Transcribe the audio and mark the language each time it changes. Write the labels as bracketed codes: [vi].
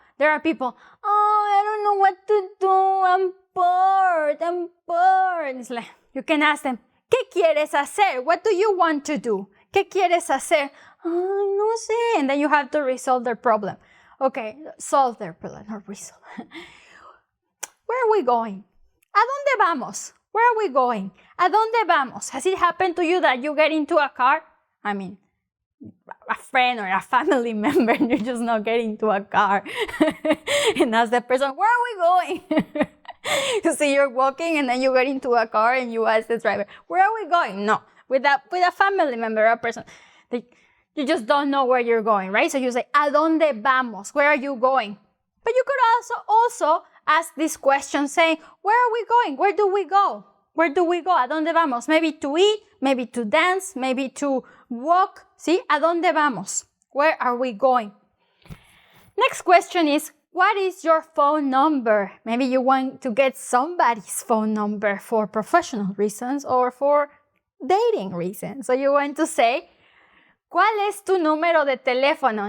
[en] There are people, oh, I don't know what to do. I'm bored. It's like, you can ask them, [es] ¿qué quieres hacer? [en] What do you want to do? [es] ¿Qué quieres hacer? Ay, no sé. [en] And then you have to resolve their problem. Okay, solve their problem, not resolve. Where are we going? [es] ¿A dónde vamos? [en] Where are we going? ¿A dónde vamos? Has it happened to you that you get into a car? I mean, a friend or a family member, and you're just not getting into a car. And ask the person, where are we going? You see, you're walking and then you get into a car and you ask the driver, where are we going? No, with a family member, a person. You just don't know where you're going, right? So you say, [es] ¿a dónde vamos? [en] Where are you going? But you could also ask this question saying, where are we going? Where do we go? Where do we go? [es] ¿A dónde vamos? [en] Maybe to eat, maybe to dance, maybe to walk. [es] ¿Sí? ¿A dónde vamos? [en] Where are we going? Next question is, what is your phone number? Maybe you want to get somebody's phone number for professional reasons or for dating reasons. So you want to say, [es] ¿cuál es tu número de teléfono?